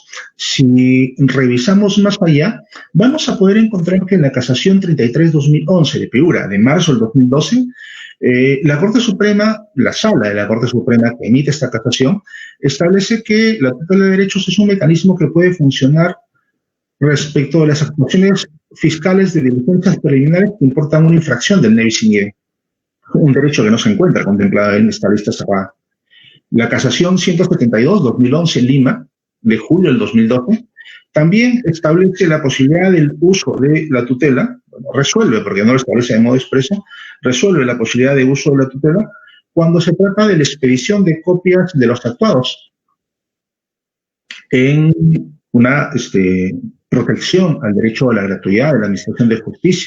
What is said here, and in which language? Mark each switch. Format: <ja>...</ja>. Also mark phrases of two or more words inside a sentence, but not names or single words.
<es>si revisamos más allá, vamos a poder encontrar que en la casación 33-2011 de Piura, de marzo del 2012, la Corte Suprema, la Sala de la Corte Suprema que emite esta casación, establece que la tutela de derechos es un mecanismo que puede funcionar respecto de las actuaciones fiscales de diligencias preliminares que importan una infracción del</es> <la>ne bis in idem,</la> <es>un derecho que no se encuentra contemplado en esta lista cerrada. La casación 172-2011 Lima, de julio del 2012, también establece la posibilidad del uso de la tutela, bueno, resuelve, porque no lo establece de modo expreso, resuelve la posibilidad de uso de la tutela cuando se trata de la expedición de copias de los actuados en una protección al derecho a la gratuidad de la administración de justicia.</es>